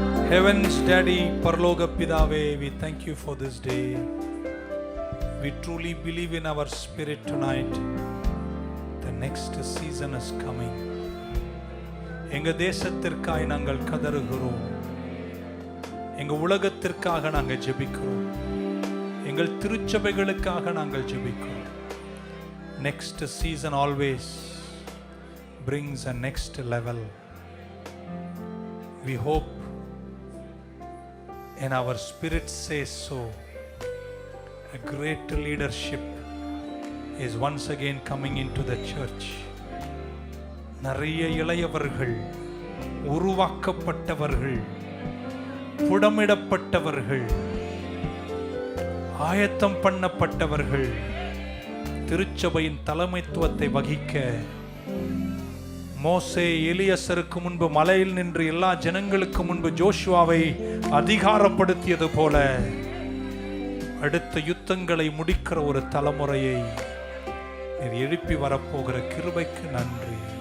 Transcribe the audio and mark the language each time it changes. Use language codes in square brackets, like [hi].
[en] Heaven's Daddy, [ta] பரலோக பிதாவே, [en] we thank you for this day. We truly believe in our spirit tonight. The next season is coming. [ta] எங்க தேசத்திற்காய் நாங்கள் கதறுகிறோம். எங்க உலகத்திற்காக நாங்கள் ஜெபிக்கிறோம். எங்கள் திருச்சபைகளுக்காக நாங்கள் ஜெபிக்கிறோம். [en] Next season always brings a next level. We hope, and our spirit says so, a great leadership is once again coming into the church. [ta] நிறைய இளையவர்கள், உருவாக்கப்பட்டவர்கள், புடமிடப்பட்டவர்கள், ஆயத்தம் பண்ணப்பட்டவர்கள் திருச்சபையின் தலைமைத்துவத்தை வகிக்க மோசே எலியசருக்கு முன்பு மலையில் நின்று எல்லா ஜனங்களுக்கு முன்பு ஜோஷுவாவை அதிகாரப்படுத்தியது போல அடுத்த யுத்தங்களை முடிக்கிற ஒரு தலைமுறையை நீர் எழுப்பி வரப்போகிற கிருபைக்கு நன்றி.